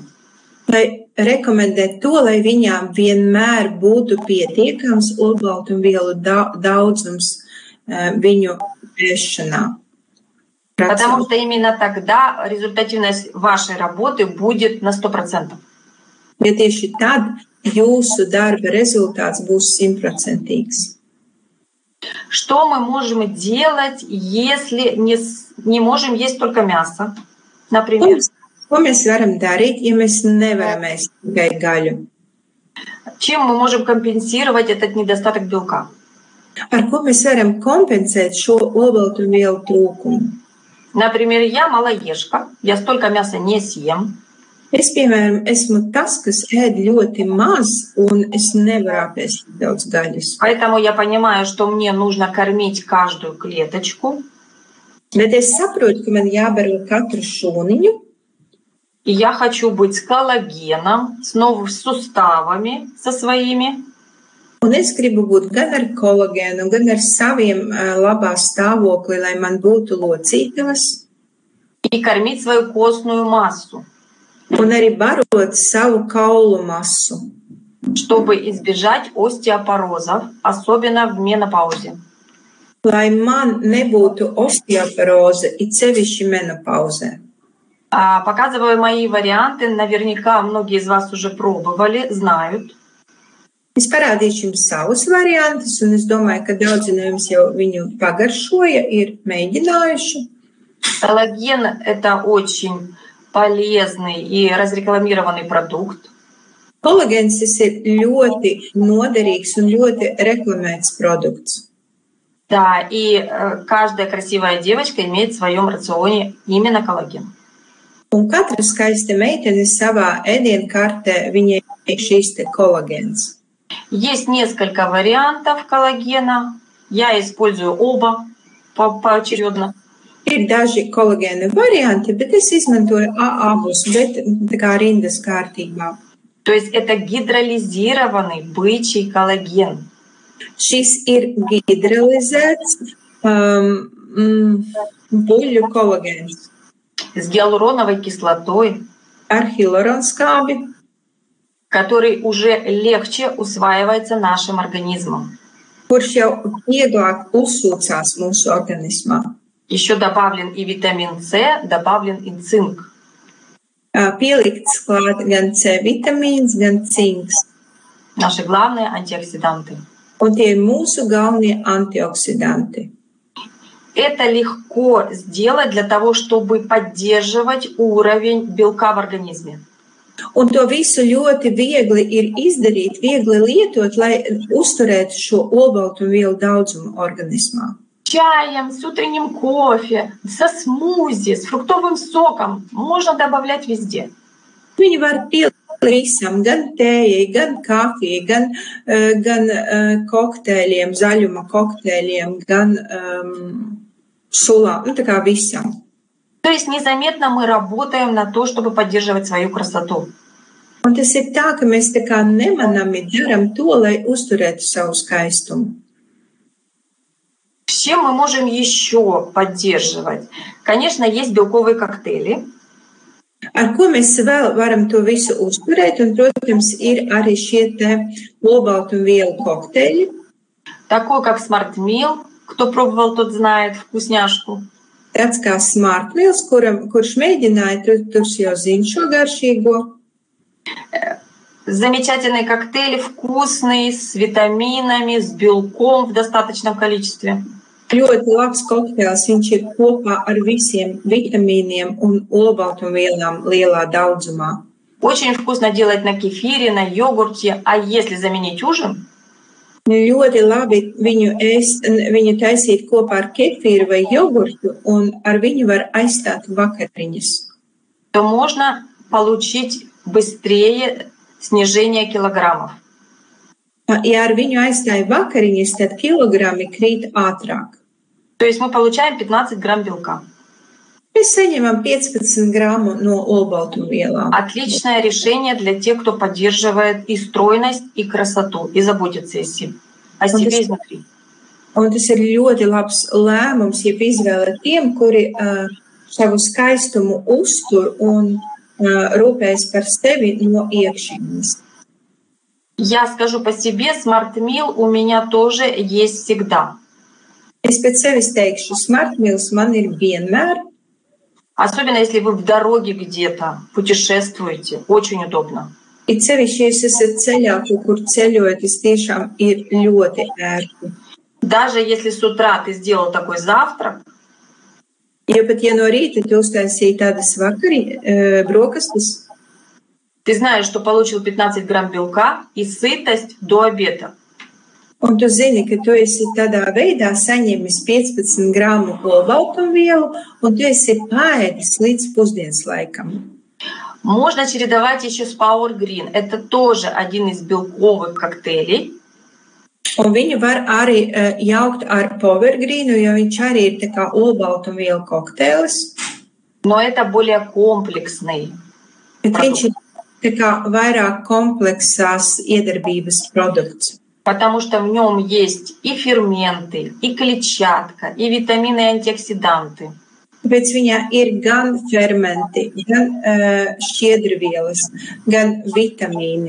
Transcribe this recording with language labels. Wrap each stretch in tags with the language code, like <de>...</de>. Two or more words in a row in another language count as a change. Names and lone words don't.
<lv>lai rekomendēt to, lai viņām vienmēr būtu pietiekams olbaltumvielu daudzums viņu ēšanā.</lv> <ru>Потому что именно тогда результативность вашей работы будет на 100%.</ru> <lv>Jo tieši tad jūsu darba rezultāts būs 100%.</lv> <ru>Что мы можем делать, если не можем есть только мясо, например?</ru> <lv>Ko mēs varam darīt, ja mēs nevaram ēst tikai gaļu?</lv> <ru>Чем мы можем компенсировать этот недостаток белка?</ru> <lv>Ar ko mēs varam kompensēt šo olbaltumvielu trūkumu?</lv> <ru>Например, я малоежка, я столько мяса не съем.</ru> <lv>Es, piemēram, esmu tas, kas ēd ļoti maz, un es nevaru apēst daudz gaļas.</lv> <ru>Поэтому я понимаю, что мне нужно кормить каждую клеточку.</ru> <lv>Bet es saprotu, ka man jābaro katru šūniņu.</lv> <ru>И я хочу быть с коллагеном, с новыми суставами со своими.</ru> <lv>Un es gribu būt gan ar kolagēnu, gan ar saviem labā stāvokli, lai man būtu locītavas.</lv> <ru>И кормить свою костную массу.</ru> <lv>Un arī barot savu kaulu masu.</lv> <ru>Чтобы избежать остеопорозов, особенно в менопаузе.</ru> <lv>Lai man nebūtu osteoporoze, it sevišķi menopauzē.</lv> <ru>Показываю мои варианты, наверняка многие из вас уже пробовали, знают.</ru> <lv>Es parādīšu jums savus variantus, un es domāju, ka daudzi no jums jau viņu pagaršoja, ir mēģinājuši.</lv> <ru>Коллаген – это очень полезный и разрекламированный продукт.</ru> <lv>Kolagēns ir ļoti noderīgs un ļoti reklamēts produkts.</lv> <ru>Да, и каждая красивая девочка имеет в своем рационе именно коллаген.</ru> <lv>Un katra skaista meitene savā ēdienkartē viņai ir šīs te kolagēns.</lv> <ru>Есть несколько вариантов коллагена. Я использую оба поочередно.</ru> <lv>Ir daži kolagēna varianti, bet es izmantoju abus, bet tā kā rindas kārtībā.</lv> <ru>То есть это гидролизированный бычий коллаген.</ru> <lv>Šis ir hidralizēts buļļu kolagēns.</lv> <ru>С гиалуроновой кислотой,</ru> <lv>ar hialuronskābi,</lv> <ru>который уже легче усваивается нашим организмом.</ru> <lv>Kurš jau vieglāk uzsūcās mūsu organismā.</lv> <ru>Еще добавлен и витамин С, добавлен и цинк.</ru> <lv>Pielikts klāt gan C vitamīns, gan cinks.</lv> <ru>Наши главные антиоксиданты.</ru> <lv>Un tie ir mūsu galvenie antioksidanti.</lv> <ru>Это легко сделать для того, чтобы поддерживать уровень белка в организме.</ru> <lv>Un to visu ļoti viegli ir izdarīt, viegli lietot, lai uzturētu šo olbaltumvielu daudzumu organismā.</lv> <ru>Чаем, с утренним кофе, со смузи, с фруктовым соком можно добавлять везде.</ru> <lv>Viņi var pielikt visam, gan tējai, gan kafijai, gan kokteļiem, zaļuma kokteļiem, gan sulām, tā kā visam.</lv> <ru>То есть незаметно мы работаем на то, чтобы поддерживать свою красоту.</ru> <lv>Un tas ir tā, ka mēs tā kā nemanami daram to, lai uzturētu savu skaistumu.</lv> <ru>С чем мы можем еще поддерживать? Конечно, есть белковые коктейли.</ru> <lv>Ar ko mēs vēl varam to visu uzturēt? Un, protams, ir arī šie te olbaltumvielu kokteļi.</lv> <ru>Такой, как Smart Meal. Кто пробовал, тот знает вкусняшку.</ru> <lv>Tāds kā Smart Meals, kurš mēģināja, tur jau zina šo garšīgo.</lv> <ru>Замечательный коктейль, вкусный, с витаминами, с белком в достаточном количестве.</ru> <lv>Ļoti labs kokteils, viņš ir kopā ar visiem vitamīniem un olbaltumvielām lielā daudzumā.</lv> <ru>Очень вкусно делать на кефире, на йогурте. А если заменить ужин?</ru> <lv>Ļoti labi viņu taisīt kopā ar kefīru vai jogurtu, un ar viņu var aizstāt vakariņas.</lv> <ru>То можно получить быстрее снижение килограммов.</ru> <lv>Ja ar viņu aizstāja vakariņas, tad kilogrami krīt ātrāk.</lv> <ru>То есть мы получаем 15 грамм белка.</ru> <lv>Mēs saņemam 15 gramu no olbaltumvielām.</lv> <ru>Отличное решение для тех, кто поддерживает и стройность, и красоту, и заботится о себе изнутри.</ru> <lv>Un tas ir ļoti labs lēmums, ja izvēle tiem, kuri savu skaistumu uztur un rūpējas par sevi no iekšienes.</lv> <ru>Я скажу по себе, Smart Meal у меня тоже есть всегда.</ru> <lv>Es pēc sevis teikšu, Smart Meals man ir vienmēr.</lv> <ru>Особенно если вы в дороге где-то путешествуете, очень удобно.</ru> <lv>It sevišķi, ja esat ceļā, kur ceļojat, tas tiešām ir ļoti ērti.</lv> <ru>Даже если с утра ты сделал такой завтрак,</ru> <lv>Ja pat ja no rīta tu uztaisīji tādas brokastis,</lv> <ru>ты знаешь, что получил 15 грамм белка и сытость до обеда.</ru> <lv>Un tu zini, ka tu esi tādā veidā saņēmis 15 gramu olbaltumvielu, un tu esi paēdis līdz pusdienas laikam.</lv> <ru>Можно чередовать еще с Power Green. Это тоже один из белковых коктейлей.</ru> <lv>Un viņu var arī jaukt ar Power Greenu, jo viņš arī ir tā kā olbaltumvielu kokteilis.</lv> <ru>Но это более комплексный.</ru> <lv>Bet viņš ir tā kā vairāk kompleksās iedarbības produkts.</lv> <ru>Потому что в нем есть и ферменты, и клетчатка, и витамины, и антиоксиданты.</ru> <lv>Tāpēc viņā ir gan fermenti, gan šķiedrvielas, gan vitamīni.</lv>